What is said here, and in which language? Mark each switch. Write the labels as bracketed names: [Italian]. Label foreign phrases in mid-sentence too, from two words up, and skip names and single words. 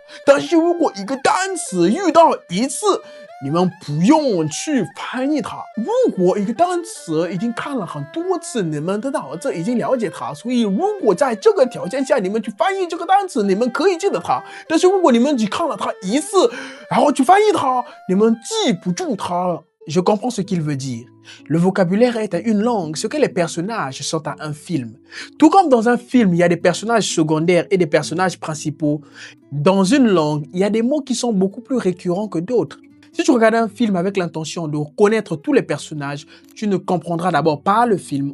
[Chinese] 但是如果一个单词遇到一次，你们不用去翻译它。如果一个单词已经看了很多次，你们的脑子已经了解它，所以如果在这个条件下你们去翻译这个单词，你们可以记得它。但是如果你们只看了它一次，然后去翻译它，你们记不住它了。 [French] Je comprends ce qu'il veut dire. Le vocabulaire est à une langue ce que les personnages sont à un film. Tout comme dans un film, il y a des personnages secondaires et des personnages principaux, dans une langue, il y a des mots qui sont beaucoup plus récurrents que d'autres. Si tu regardes un film avec l'intention de connaître tous les personnages, tu ne comprendras d'abord pas le film.